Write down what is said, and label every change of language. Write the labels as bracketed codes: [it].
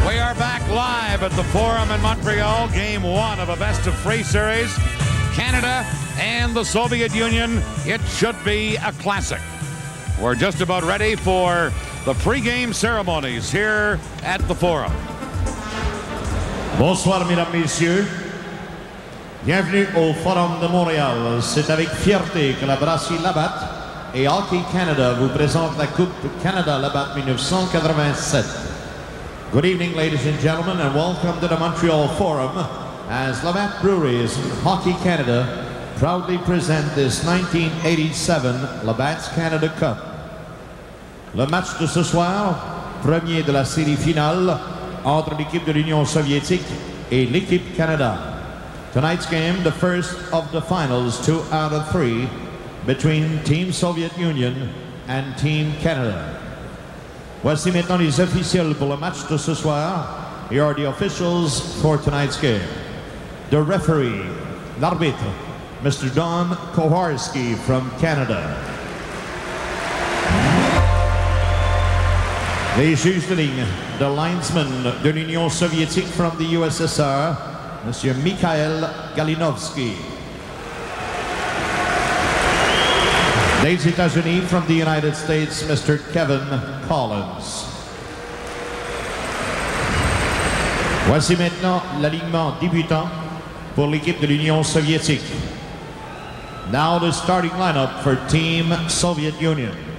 [en] are back live at the Forum in Montreal, game one of a best-of-3 series. Canada and the Soviet Union. It should be a classic. We're just about ready for the pre-game ceremonies here at the Forum. [fr] Bonsoir, mesdames, messieurs. Bienvenue au Forum de Montréal. C'est avec fierté que la brasserie Labatt et Hockey Canada vous présente la Coupe Canada Labatt 1987. [en] Good evening, ladies and gentlemen, and welcome to the Montreal Forum as Labatt Breweries and Hockey Canada proudly present this 1987 Labatt's Canada Cup. [fr] Le match de ce soir, premier de la série finale entre l'équipe de l'Union soviétique et l'équipe Canada. [en] Tonight's game, the first of the finals, 2 out of 3, between Team Soviet Union and Team Canada. [fr] Voici maintenant les officiels pour le match de ce soir. [en] Here are the officials for tonight's game. The referee, l'arbitre, Mr. Don Kowarski from Canada. [fr] Les juges de ligne, [en] the linesman [fr] de l'Union soviétique [en] from the USSR, [fr] Monsieur Mikhail Galinovsky. Des États-Unis [en] from the United States, Mr. Kevin Collins. [fr] Voici maintenant l'alignement débutant pour l'équipe de l'Union soviétique. [en] Now the starting lineup for Team Soviet Union.